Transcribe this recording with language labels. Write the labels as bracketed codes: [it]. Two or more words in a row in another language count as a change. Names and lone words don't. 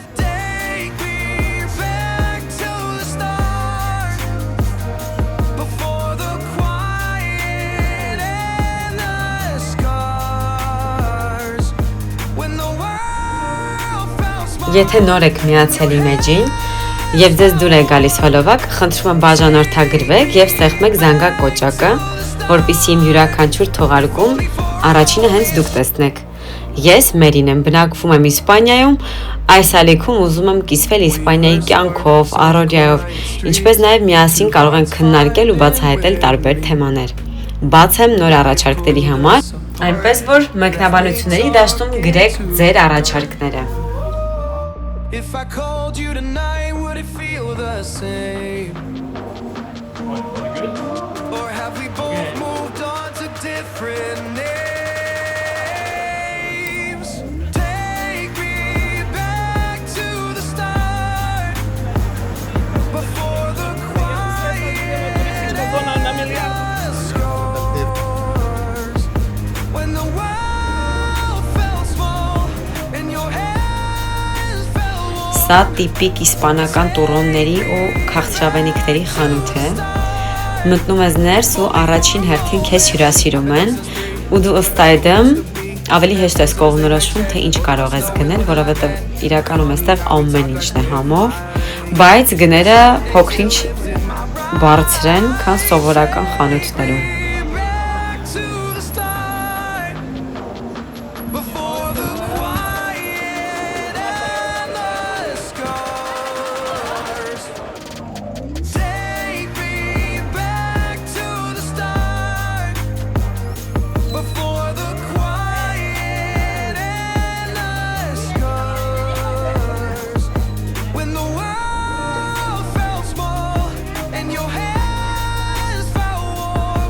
[en] take me back to the start, before the quiet and the scars, when the world felt small. [hy] Եթե նոր եք միացել իմ էջին եւ ձեզ դուր է գալիս հոլովակ, խնդրում եմ բաժանորդագրվեք եւ ստեղծեք զանգակ կոճակը, որպեսզի իմ յուրաքանչյուր թողարկում առաջինը հենց դուք տեսնեք։ Ես Մերին եմ, բնակվում եմ Իսպանիայում, այս ալիքում ուզում եմ կիսվել Իսպանիայի կյանքով, առօրյայով, ինչպես նաև միասին կարող ենք քննարկել ու բացահայտել տարբեր թեմաներ։ Բաց եմ նոր առաջարկների համար, այնպես որ մեկնաբանությունների դաշտում գրեք ձեր առաջարկները։ [en] If I called you tonight, would it feel the same? Or have we both moved on to different names? Take me back to the start, before the quiet and the scars, when the world felt small and your hands fell warm. [hy] Սա տիպիկ իսպանական տուրոնների ու քաղցրավենիքների խանութ է։ Մտնում ես ներս ու առաջին հերթին քեզ հյուրասիրում են ու դու ըստ այդմ ավելի հեշտ ես կողմնորոշվում, թե ինչ կարող ես գնել, որովհետև իրականում այստեղ ամեն ինչն է համով, բայց գները փոքրինչ բարձր են, քան սովորական խանութներում։ [en] Back to the start, before the quiet and the scars. Take me back to the start, before the quiet and the scars, when the world felt small and your hands felt warm.